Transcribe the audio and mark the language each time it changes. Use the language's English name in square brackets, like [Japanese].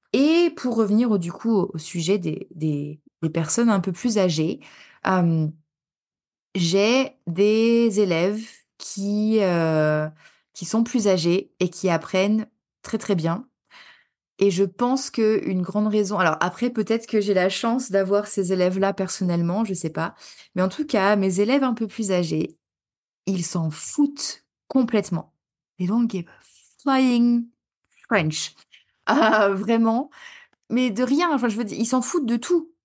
[French] Et pour revenir du coup au sujet des personnes un peu plus âgées, hem, j'ai des élèves qui sont plus âgés et qui apprennent très, très bien et je pense qu'une grande raison alors après peut-être que j'ai la chance d'avoir ces élèves-là personnellement, je sais pas. Mais en tout cas, mes élèves un peu plus âgés, ils s'en foutent complètement. [English] They don't give a flying French. [French] Ah vraiment, mais de rien, enfin je veux dire, ils s'en foutent de tout.